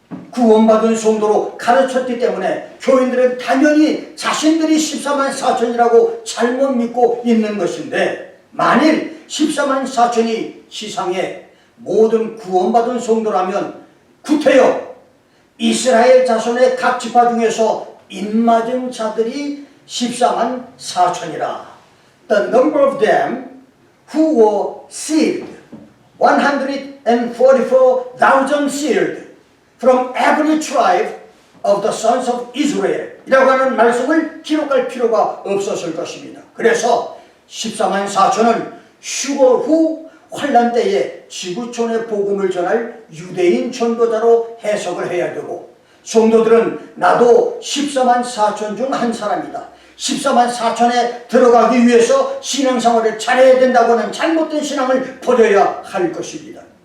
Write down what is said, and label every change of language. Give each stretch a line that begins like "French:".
Korean: 구원받은 성도로 가르쳤기 때문에 교인들은 당연히 자신들이 14만 4천이라고 잘못 믿고 있는 것인데, 만일 14만 4천이 지상의 모든 구원받은 성도라면 구태여 이스라엘 자손의 각 지파 중에서 입맞은 자들이 14만 4천이라.
English: The number of them who were sealed, 144,000 sealed from every tribe of the sons of Israel
Korean: 이라고 하는 말씀을 기록할 필요가 없었을 것입니다. 그래서 14만 4천은 휴거 후 환란 때에 지구촌의 복음을 전할 유대인 전도자로 해석을 해야 되고, 성도들은 나도 14만 4천 중 한 사람이다, 14만 4천에 들어가기 위해서 신앙생활을 잘해야 된다고는 잘못된 신앙을 버려야 할 것입니다.